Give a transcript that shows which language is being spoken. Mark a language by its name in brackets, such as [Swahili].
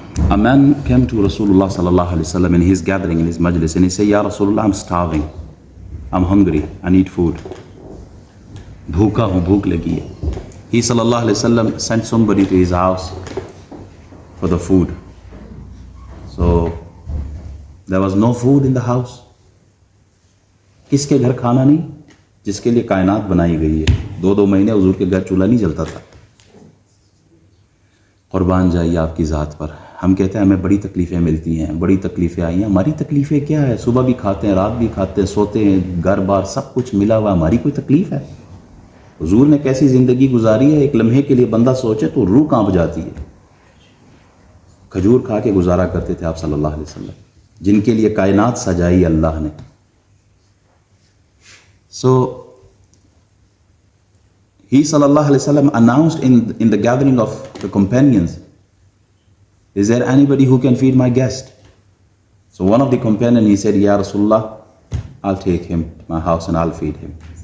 [English] A man came to Rasulullah sallallahu alaihi wasallam in his gathering, in his majlis, and he said, "Ya Rasulullah, I'm starving. I'm hungry. I need food. [Hindi] Bhooka hu, bhook lagi hai." [English] He sallallahu alaihi wasallam sent somebody to his house for the food. So there was no food in the house. [Hindi] किसके घर खाना नहीं? जिसके लिए कायनात बनाई गई है। 2-2 महीने हुजूर के घर चूल्हा नहीं जलता था। कुर्बान जाइए आपकी ज़ात पर। हम कहते हैं हमें बड़ी तकलीफ़ें मिलती हैं, बड़ी तकलीफ़ें आई हैं। हमारी तकलीफ़ें क्या है? सुबह भी खाते हैं, रात भी खाते हैं, सोते हैं, घर बार सब कुछ मिला हुआ, हमारी कोई तकलीफ़ है? हुजूर ने कैसी ज़िंदगी गुजारी है, एक लम्हे के लिए बंदा सोचे तो रूह कांप जाती है। खजूर खा के गुजारा करते थे आप सल्लल्लाहु अलैहि वसल्लम, जिनके लिए कायनात सजाई अल्लाह ने। [English] So he sallallahu alaihi wasallam announced in the gathering of the companions, "Is there anybody who can feed my guest?" So one of the companions, he said, "Ya Rasulullah, I'll take him to my house and I'll feed him."